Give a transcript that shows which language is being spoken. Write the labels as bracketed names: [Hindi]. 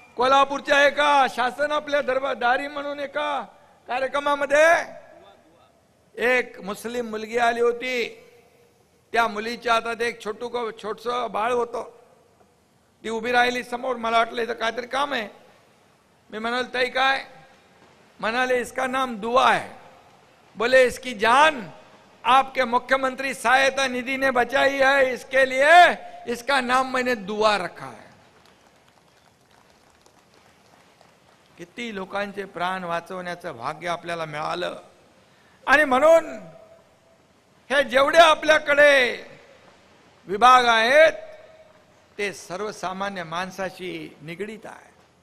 [Marathi] कोल्हापूरच्या एका शासन आपल्या दरबारी म्हणून एका कार्यक्रमामध्ये एक मुस्लिम मुलगी आली होती. त्या मुलीच्या हातात एक छोटस बाळ होतं. ती उभी राहिली समोर. मला वाटलं इथं काहीतरी काम आहे. मैं म्हणाल ताई काय? म्हणाले [Hindi] इसका नाम दुआ है. बोले इसकी जान आपके मुख्यमंत्री सहायता निधि ने बचाई है, इसके लिए इसका नाम मैंने दुआ रखा है. [Marathi] किती लोकांचे प्राण वाचवण्याचं भाग्य आपल्याला मिळालं. आणि म्हणून हे जेवढे आपल्याकडे विभाग आहेत ते सर्वसामान्य माणसाशी निगडीत आहे.